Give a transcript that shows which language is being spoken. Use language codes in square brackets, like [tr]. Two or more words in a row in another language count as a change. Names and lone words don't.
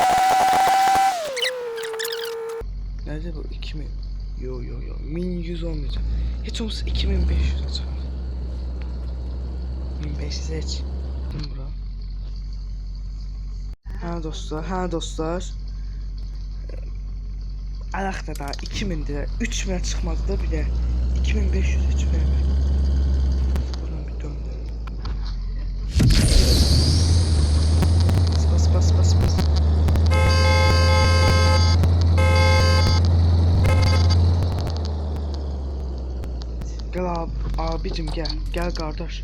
[tr] Nerede bu? 2000? Yo. 1100 olmayacak. açar. Hiç olmazsa 2500 açar. 1500 hiç. [az] Bura. Ha dostlar. Alaqda da 2000'dir. 3000'e çıxmadı da bir də 2500 heç vermir. [tr] Buradan bir döndür. Bas. Gel abicim gel. Gel kardeş.